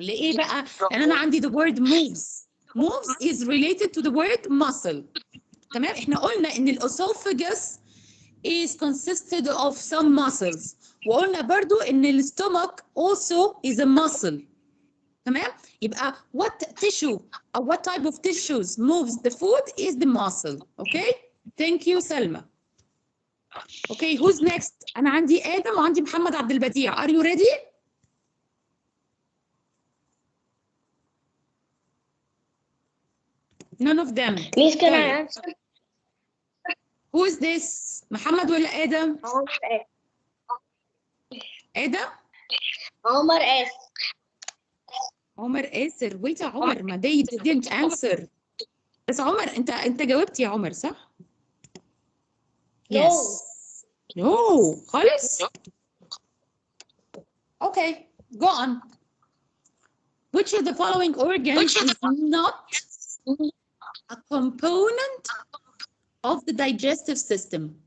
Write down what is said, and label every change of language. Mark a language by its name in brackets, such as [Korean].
[Arabic] لإيه بقى؟ لأن أنا عندي [English] the word moves. Moves is related to the word muscle. تمام؟ [Arabic] إحنا قلنا إن الأسوفجس [English] is consisted of some muscles. [Arabic] وقلنا برضو إن [English] الstomach also is a muscle. تمام؟ يبقى what tissue or what type of tissues moves the food is the muscle. Okay? Thank you, Selma. Okay, who's next? [Arabic] أنا عندي آدم وعندي محمد عبد البديع. [English] Are you ready? None of them. Please, can I answer? Who is this? محمد ولا آدم؟ آدم؟ [Arabic] عمر آسر. عمر آسر. [English] Wait يا عمر, ما they didn't answer. [Arabic] بس عمر أنت جاوبت يا عمر صح؟ Yes. [English] No. خالص؟ Okay, go on. Which of the following organs is not a component of the digestive system?